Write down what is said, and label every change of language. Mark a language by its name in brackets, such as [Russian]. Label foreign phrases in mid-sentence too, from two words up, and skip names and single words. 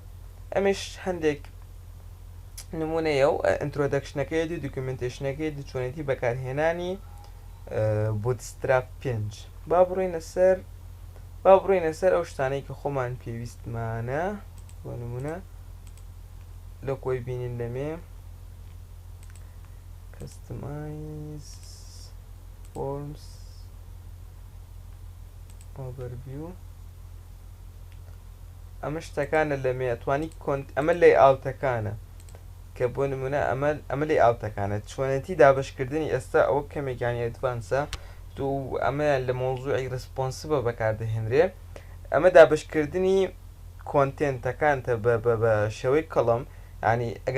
[Central Kurdish] ئەمەش هەندێک نمونەیە و ئینترۆدەکشنەکەی دی دوکیومنتیشنەکەی چۆنێتی بەکارهێنانی بوتستراپ 5 با بڕۆینە سەر ئەو شتانەی کە خۆمان پێویستمانە بۆ نمونە لە کۆی بینین لەمێ [English] customize forms overview [Central Kurdish] ئەمە شتەکانە لەمێ ئەتوانی ئەمە layouتەکانە کە بۆ نمونە ئەمە layouتەکانە چۆنەتی دابەشکردنی ئێستا ئەوە کەمێکیانی ئەدڤانسە ئەمەیان لە مۆزوعی ڕسپۆنسبە بەکاردەهێنرێ ئەمە دابشکردنی کۆنتێنتەکانتە بە شێوەی کەڵەم ینی ئەگەر